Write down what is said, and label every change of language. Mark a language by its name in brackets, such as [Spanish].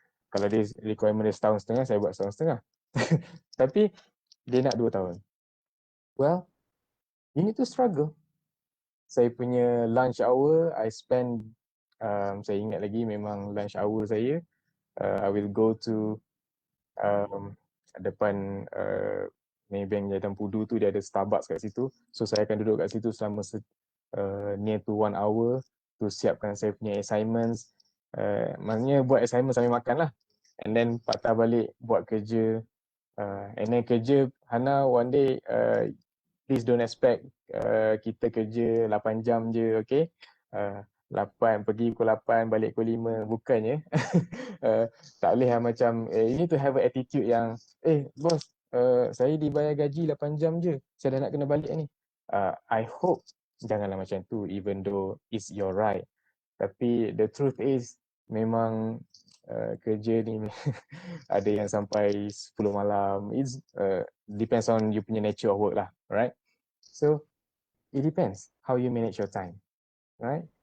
[Malay] Kalau dia requirement dia setahun setengah, saya buat setahun setengah. Tapi dia nak 2 tahun. [English] Well, you need to struggle. [Malay] Saya punya lunch hour, I spend, saya ingat lagi memang lunch hour saya, [English] I will go to [Malay] depan Maybank Jadang Pudu tu, dia ada Starbucks kat situ. So saya akan duduk kat situ selama near to 1 hour to siapkan saya punya assignments. Maksudnya buat assignment sambil makan lah. And then patah balik buat kerja. [English] And then kerja, Hana, one day, please don't expect [Malay] kita kerja 8 jam je, [English] okay? [Malay] 8, pergi pukul 8, balik pukul 5, bukannya. Tak boleh lah macam, [English] you need to have an attitude [Malay] yang, bos, saya dibayar gaji 8 jam je, saya dah nak kena balik ni. [English] I hope [Malay] janganlah macam tu, [English] even though it's your right. [Malay] Tapi [English] the truth is, [Malay] memang kerja ni ada yang sampai 10 malam. [English] It depends on you punya nature of work lah, right? So, it depends how you manage your time, right?